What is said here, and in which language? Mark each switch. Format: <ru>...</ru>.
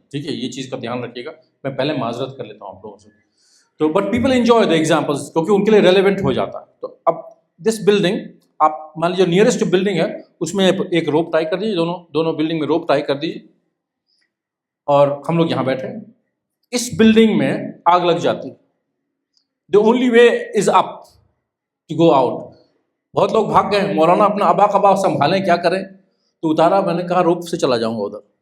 <ur>ٹھیک ہے، یہ چیز کا دھیان رکھیے گا. میں پہلے معذرت کر لیتا ہوں آپ لوگوں سے. تو</ur> <en>but people enjoy the examples</en> <ur>کیونکہ ان کے لیے ریلیونٹ ہو جاتا ہے. تو اب دس بلڈنگ، آپ مان لیجیے نیئرسٹ بلڈنگ ہے، اس میں ایک روپ ٹائی کر دیجیے، دونوں بلڈنگ میں روپ ٹائی کر دیجیے، اور ہم لوگ یہاں بیٹھے ہیں. اس بلڈنگ میں آگ لگ جاتی ہے.</ur> <en>The only way is up to go out.</en> <ur>بہت لوگ بھاگ گئے، مولانا اپنا ابا قبا سنبھالیں کیا کریں. تو اتارا، میں نے کہا روپ سے چلا جاؤں گا ادھر.</ur>